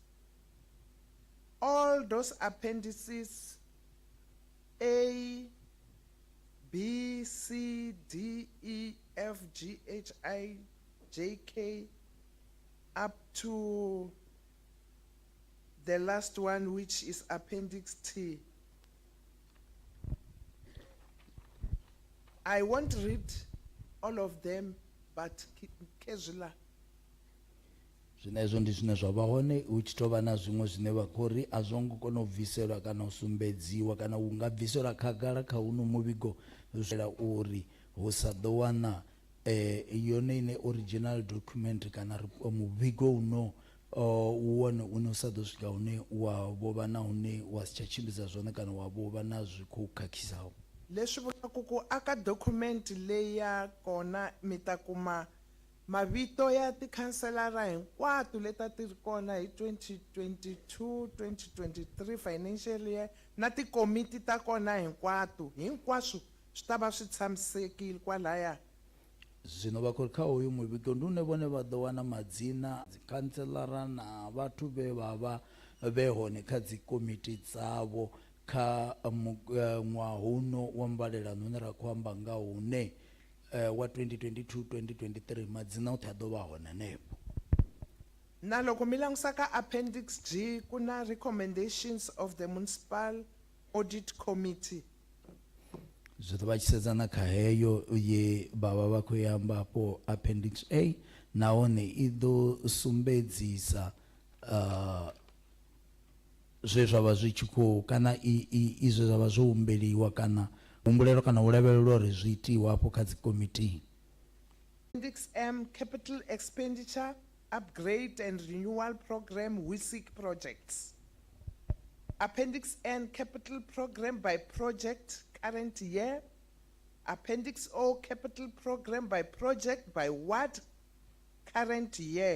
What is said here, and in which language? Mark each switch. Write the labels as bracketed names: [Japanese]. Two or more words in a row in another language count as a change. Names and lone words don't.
[English] All those appendices A, B, C, D, E, F, G, H, I, J, K, up to the last one, which is Appendix T. I won't read all of them, but casually. [Venda] Zwinezo ndi zwine zwa vha hone hu tshi tovha na zwiṅwe zwine vha khori a zwo ngo kona u bviselwa kana u sumbedziwa kana u nga bviselwa khagala kha uno muvhigo zwela uri hu sa ḓo wana yone ine [English] original document [Venda] kana muvhigo uno uone une u sa ḓo swika hune wa vhova na hune wa si tsha tshimbidza zwone kana wa vhova na zwi khou khakhisaho. [Tsonga] Leswi vulaku ku aka document leyi ya kona mi ta kuma mavito ya tikhanselara hinkwato leta ti ri kona hi 2022-2023 [English] financial year [Tsonga] na tikomiti ta kona hinkwaswo swi ta va swi tshamisekile kwalaya. [Venda] Zwino vha khori kha hoyu muvhigo ndi une vhone vha ḓo wana madzina dzikhanselara na vhathu vhe hone kha dzikomiti dzavho kha ṅwaha uno wa mbalelano une ra khou amba nga hune wa 2022-2023 madzina oṱhe a ḓo vha hone hanefho. [Tsonga] Na loko mi langusa ka Appendix G ku na [English] recommendations of the Municipal Audit Committee. [Venda] Zwino vha tshi sedzana kha heyo ye vha khou amba po Appendix A nahone i ḓo sumbedzisa zwe zwa vha zwi tshi khou kana izwe zwa vha zwo humbeliwa kana humbulelo kana u lavhelelwa uri zwi itiwa hafho kha dzikomiti. [English] Appendix M, Capital Expenditure, Upgrade and Renewal Program, WISIC projects. Appendix N, Capital Program by Project, current year. Appendix O, Capital Program by Project by what current year.